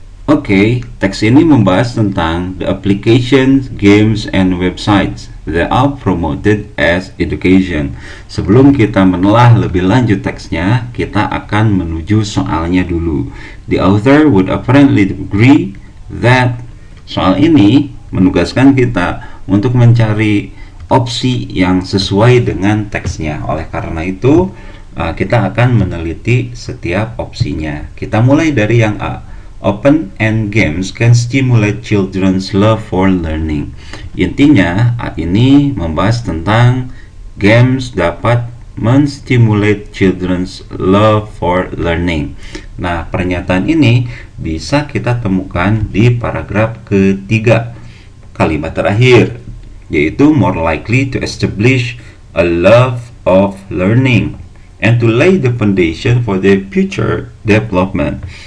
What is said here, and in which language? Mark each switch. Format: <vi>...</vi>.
<id>Oke, teks ini membahas tentang</id> <en>the applications, games, and websites that are promoted as education.</en> <id>Sebelum kita menelah lebih lanjut teksnya, kita akan menuju soalnya dulu.</id> <en>The author would apparently agree that</en> <id>soal ini menugaskan kita untuk mencari opsi yang sesuai dengan teksnya. Oleh karena itu, kita akan meneliti setiap opsinya. Kita mulai dari yang A.</id> <en>Open-end games can stimulate children's love for learning.</en> <id>Intinya, ini membahas tentang games dapat menstimulate</id> <en>children's love for learning.</en> <id>Nah, pernyataan ini bisa kita temukan di paragraf ketiga, kalimat terakhir, yaitu</id> <en>more likely to establish a love of learning and to lay the foundation for their future development.</en>